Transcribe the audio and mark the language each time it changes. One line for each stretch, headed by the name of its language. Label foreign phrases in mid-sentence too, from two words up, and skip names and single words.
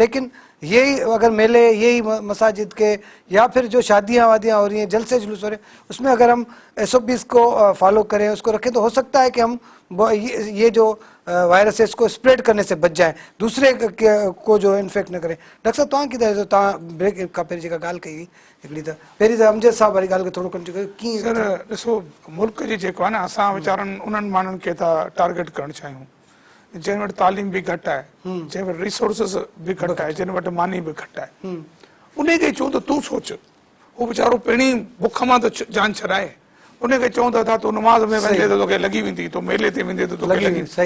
Urdu: لیکن یہی اگر میلے, یہی مساجد کے یا پھر جو شادیاں وادیاں ہو رہی ہیں, جلسے جلوس ہو رہے ہیں, اس میں اگر ہم ایس او پیز کو فالو کریں, اس کو رکھیں, تو ہو سکتا ہے کہ ہم یہ جو وائرس ہے اس کو اسپریڈ کرنے سے بچ جائیں, دوسرے کو جو انفیکٹ نہ کریں.
Saraiki: ڈاکٹر صاحب تاں کدھر تاں بریک کا پہلی جگہ گال کئی ہکڑی تا پہری تا امجد صاحب والی گال کے تھوڑو کنٹینیو کی.
Sindhi: سر ॾिसो मुल्क जी जेको आहे न असां वीचारनि उन्हनि माण्हुनि खे था टारगेट करणु चाहियूं जंहिं वटि तालीम बि घटि आहे, जंहिं वटि रिसोर्सिस बि घटि आहे, जंहिं वटि मानी बि घटि आहे, उन खे चऊं त तूं सोच, उहो वीचारो पहिरीं बुख मां त जान छॾाए, उनखे चऊं था तूं नमाज़ में वेंदे त तोखे लॻी वेंदी, तो मेले ते वेंदे त तोखे लॻी वेंदी.